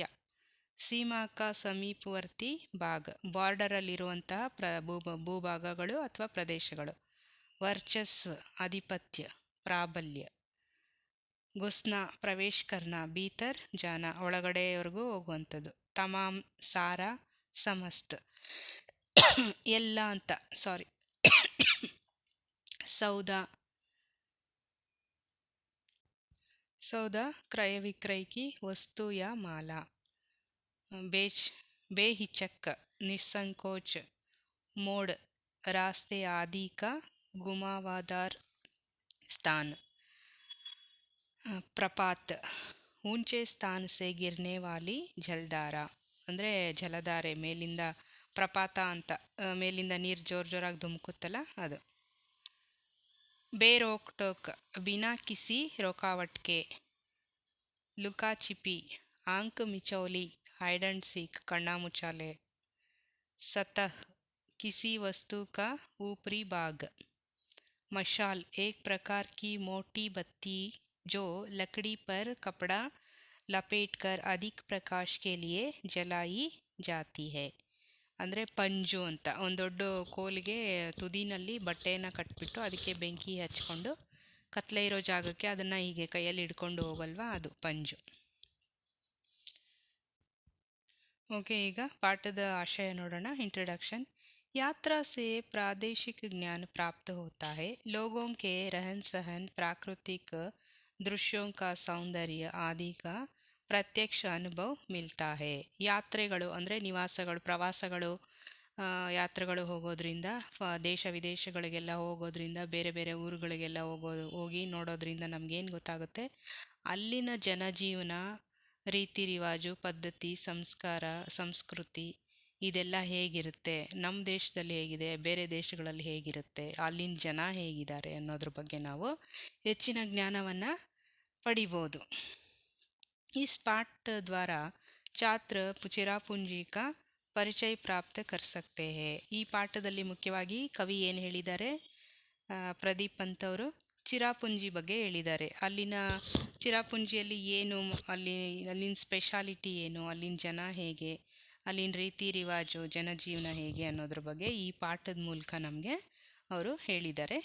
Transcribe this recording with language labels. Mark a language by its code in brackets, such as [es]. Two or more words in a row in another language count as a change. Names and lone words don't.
[hi] सीमा का समीपवर्ती भाग, [kn] ಬಾರ್ಡರಲ್ಲಿರುವಂತಹ ಭೂಭಾಗಗಳು ಅಥವಾ ಪ್ರದೇಶಗಳು. ವರ್ಚಸ್ವ, ಆಧಿಪತ್ಯ, ಪ್ರಾಬಲ್ಯ. [hi] घुसना, प्रवेश करना, भीतर जाना [kn] ಒಳಗಡೆವರೆಗೂ ಹೋಗುವಂಥದ್ದು. [hi] तमाम, सारा, समस्त [kn] ಎಲ್ಲ ಅಂತ, ಸಾರಿ. [hi] सौदा क्रय विक्रय की वस्तु या माला. बेहिचक, निसंकोच. मोड़, रास्ते आदि का घुमावदार स्थान. प्रपात, ऊंचे स्थान से गिरने वाली जलधारा [kn] ಅಂದರೆ ಜಲಧಾರೆ, ಮೇಲಿಂದ ಪ್ರಪಾತ ಅಂತ, ಮೇಲಿಂದ ನೀರು ಜೋರಾಗಿ ಧುಮುಕುತ್ತಲ್ಲ ಅದು. [hi] बेरोक टोक, बिना किसी रुकावट के. लुका छिपी, आंक मिचौली, [en] hide and seek, [kn] ಕಣ್ಣಾ ಮುಚ್ಚಾಲೆ. [hi] सतह, किसी वस्तु का ऊपरी भाग. मशाल, एक प्रकार की मोटी बत्ती जो लकड़ी पर कपड़ा लपेटकर अधिक प्रकाश के लिए जलाई जाती है. [kn] ಅಂದರೆ ಪಂಜು ಅಂತ, ಒಂದು ದೊಡ್ಡ ಕೋಲಿಗೆ ತುದಿನಲ್ಲಿ ಬಟ್ಟೆಯನ್ನು ಕಟ್ಬಿಟ್ಟು ಅದಕ್ಕೆ ಬೆಂಕಿ ಹಚ್ಕೊಂಡು ಕತ್ಲೆ ಇರೋ ಜಾಗಕ್ಕೆ ಅದನ್ನು ಹೀಗೆ ಕೈಯಲ್ಲಿ ಹಿಡ್ಕೊಂಡು ಹೋಗಲ್ವಾ, ಅದು ಪಂಜು. ಓಕೆ, ಈಗ ಪಾಠದ ಆಶಯ ನೋಡೋಣ. [hi] इंट्रोडक्शन। यात्रा से प्रादेशिक ज्ञान प्राप्त होता है। लोगों के रहन सहन, प्राकृतिक दृश्यों का सौंदर्य आदि का [kn] ಪ್ರತ್ಯಕ್ಷ ಅನುಭವ [hi] मिलता है. [kn] ಯಾತ್ರೆಗಳು ಅಂದರೆ ನಿವಾಸಗಳು, ಪ್ರವಾಸಗಳು, ಯಾತ್ರೆಗಳು ಹೋಗೋದ್ರಿಂದ, ದೇಶ ವಿದೇಶಗಳಿಗೆಲ್ಲ ಹೋಗೋದ್ರಿಂದ, ಬೇರೆ ಬೇರೆ ಊರುಗಳಿಗೆಲ್ಲ ಹೋಗಿ ನೋಡೋದ್ರಿಂದ ನಮಗೇನು ಗೊತ್ತಾಗುತ್ತೆ, ಅಲ್ಲಿನ ಜನಜೀವನ, ರೀತಿ ರಿವಾಜು, ಪದ್ಧತಿ, ಸಂಸ್ಕಾರ, ಸಂಸ್ಕೃತಿ ಇದೆಲ್ಲ ಹೇಗಿರುತ್ತೆ, ನಮ್ಮ ದೇಶದಲ್ಲಿ ಹೇಗಿದೆ, ಬೇರೆ ದೇಶಗಳಲ್ಲಿ ಹೇಗಿರುತ್ತೆ, ಅಲ್ಲಿನ ಜನ ಹೇಗಿದ್ದಾರೆ ಅನ್ನೋದ್ರ ಬಗ್ಗೆ ನಾವು ಹೆಚ್ಚಿನ ಜ್ಞಾನವನ್ನು ಪಡಿಬೋದು. [hi] इस पाठ द्वारा छात्र ಚಿರಾಪುಂಜಿ का ಪರಿಚಯ ಪ್ರಾಪ್ತ कर सकते हैं. [kn] ಈ ಪಾಠದಲ್ಲಿ ಮುಖ್ಯವಾಗಿ ಕವಿ ಏನು ಹೇಳಿದ್ದಾರೆ, ಪ್ರದೀಪ್ ಪಂತ್ ಅವರು ಚಿರಾಪುಂಜಿ ಬಗ್ಗೆ ಹೇಳಿದ್ದಾರೆ. ಅಲ್ಲಿನ ಚಿರಾಪುಂಜಿಯಲ್ಲಿ ಏನು, ಅಲ್ಲಿನ ಸ್ಪೆಷಾಲಿಟಿ ಏನು, ಅಲ್ಲಿನ ಜನ ಹೇಗೆ, ಅಲ್ಲಿನ ರೀತಿ ರಿವಾಜು, ಜನಜೀವನ ಹೇಗೆ ಅನ್ನೋದ್ರ ಬಗ್ಗೆ ಈ ಪಾಠದ ಮೂಲಕ ನಮಗೆ ಅವರು ಹೇಳಿದ್ದಾರೆ.